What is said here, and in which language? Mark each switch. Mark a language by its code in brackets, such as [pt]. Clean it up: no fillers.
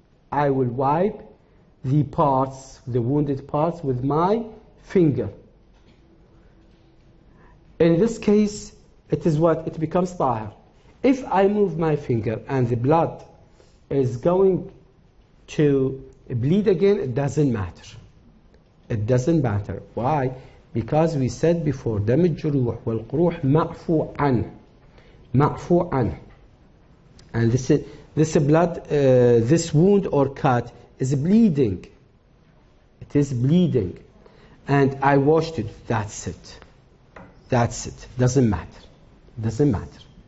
[en] I will wipe the parts, the wounded parts, with my finger. In this case, it is what? It becomes tahir. If I move my finger and the blood is going to bleed again, it doesn't matter. It doesn't matter. Why? Because we said before, [ar] دم الجروح والقروح معفو عنه. معفو عنه. [en] And this blood, this wound or cut is bleeding. It is bleeding. And I washed it. That's it. That's it. Doesn't matter. Doesn't matter.